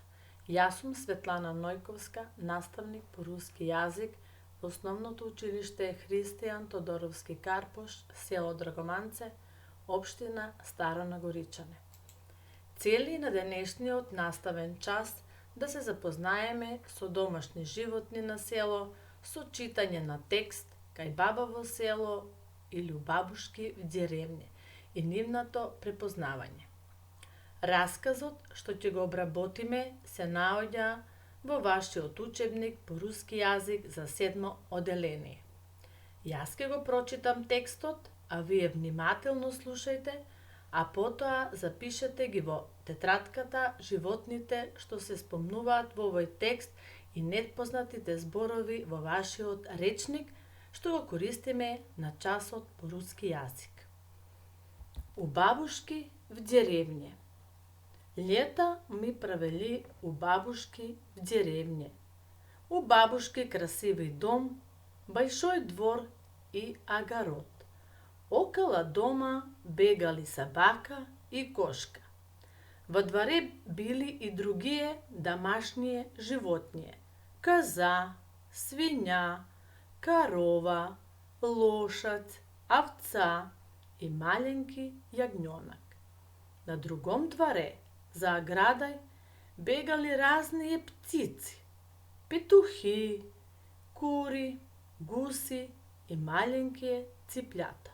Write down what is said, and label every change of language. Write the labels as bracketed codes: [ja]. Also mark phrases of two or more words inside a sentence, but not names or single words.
[mk] Јас сум Светлана Нојковска, наставник по руски јазик во Основното училиште Христијан Тодоровски Карпош, село Драгоманце, општина Старо Нагоричане. Цели на денешниот наставен час да се запознаеме со домашни животни на село, со читање на текст кај баба во село или [ru] у бабушки в деревње [mk] и нивното препознавање. Расказот што ќе го обработиме се наоѓа во вашиот учебник по руски јазик за 7 оделение. Јас ќе го прочитам текстот, а вие внимателно слушајте, а потоа запишете ги во тетратката животните што се спомнуваат во овој текст и непознатите зборови во вашиот речник што го користиме на часот по руски јазик. [ru] У бабушки в деревње. Лета ми провели у бабушки в деревње. У бабушки красивый дом, большой двор и огород. Около дома бегали собака и кошка. Во дворе били и другие домашние животни. Коза, свиња, корова, лошадь, овца и маленки јагњонак. На другом дворе, за оградой, бегали разные птици, петухи, кури, гуси и маленькие цыплята.